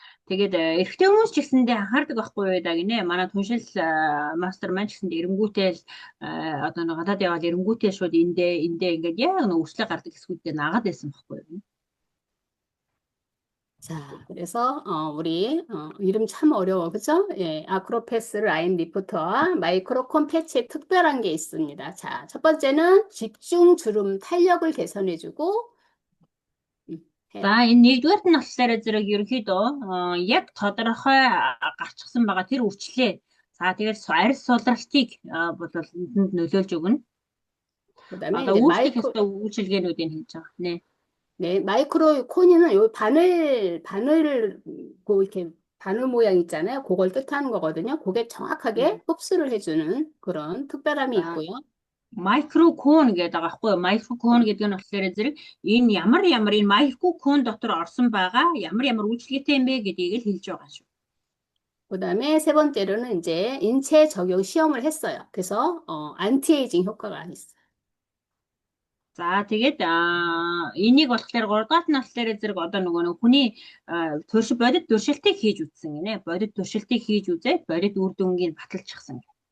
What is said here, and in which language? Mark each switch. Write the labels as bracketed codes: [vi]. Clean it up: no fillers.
[mn] Тэгээд эрэгтэй хүмүүс ч гэсэндээ анхаардаг байхгүй юу да гинэ. Манай түншил мастер маань ч гэсэндээ эренгүүтэл одоо нэг гадаад яваад эренгүүтэл шууд эндээ ингээд яг нэг үрчлээ гардаг хэсгүүдээ нагаад байсан байхгүй юу. [ko] 자, 그래서 우리 이름 참 어려워, 그죠? 예, 아크로패스 라인 리프터와 마이크로콘 패치에 특별한 게 있습니다. 자, 첫 번째는 집중 주름 탄력을 개선해주고 [mn] За энэ нэгдүгээрт нь болохоор зэрэг ерөнхийдөө яг тодорхой гарчсан байгаа тэр үрчлээ. За тэгээд арьс сулралтыг бол энд нөлөөлж өгнө. [ko] 그다음에 [mn] Одоо үүсгэх ёстой үйлчилгээнүүдийг хийж байгаа нэ. [ko] 네, 마이크로 코니는 요 바늘 이렇게 바늘 모양 있잖아요. 그걸 뜻하는 거거든요. 그게 정확하게 흡수를 해주는 그런 특별함이 있고요. [mn] Майкрокон гэдэг байгаа байхгүй юу? Майкрокон гэдэг нь болохоор зэрэг энэ ямар энэ майкрокон дотор орсон байгаа ямар үйлчлэгээтэй юм бэ гэдгийг л хэлж байгаа шүү. [ko] 그다음에 세 번째로는 이제 인체 적용 시험을 했어요. 그래서 안티에이징 효과가 있어요. [mn] За тэгээд энийг болохоор 3 дахь нь болохоор зэрэг одоо нөгөө хүний бодит туршилтыг хийж үзсэн гинэ. Бодит туршилтыг хийж үзээд бодит үр дүнгийн баталчихсан.